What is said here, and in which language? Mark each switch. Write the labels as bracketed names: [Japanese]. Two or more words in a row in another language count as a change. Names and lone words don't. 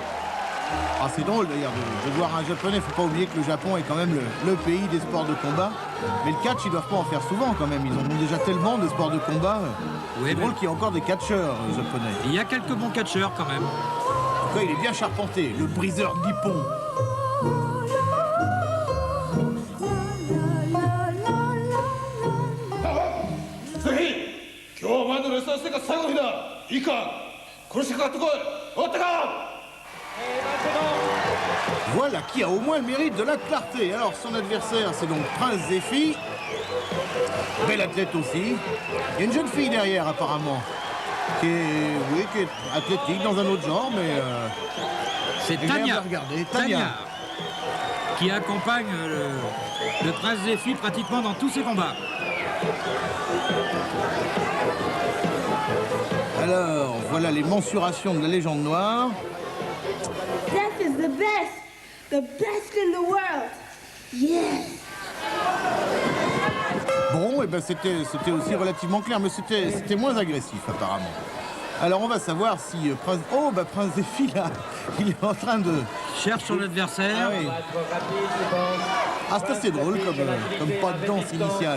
[French] Ah, c'est drôle d'ailleurs de voir un japonais. Faut pas oublier que le Japon est quand même le pays des sports de combat. Mais le catch, ils doivent pas en faire souvent quand même. Ils en ont déjà tellement de sports de combat. Oui, C'est drôle mais qu'il y ait encore des catcheurs japonais. il y a quelques bons catcheurs quand même. En tout cas, il est bien charpenté, le briseur Nippon. [Japanese] ぜひ今日お前のレッスン生活最後の日だいいか殺してかかってこい終わったか [French] Voilà qui a au moins le mérite de la clarté. Alors, son adversaire, c'est donc Prince Zephy. Belle athlète aussi. Il y a une jeune fille derrière, apparemment, qui est athlétique dans un autre genre, mais C'est agréable à Tania. regarder. Tania. Qui accompagne le prince Zephy pratiquement dans tous ses combats. Alors, voilà les mensurations de la légende noire. [English] Death is the best in the world. Yes. [French] Bon, et ben c'était aussi relativement clair, mais c'était moins agressif, apparemment. Alors, on va savoir si Prince... Oh, bah Prince Zephy, là, il est en train de... Cherche son adversaire. Ah oui. Ah, c'est assez drôle comme pas de danse initiale.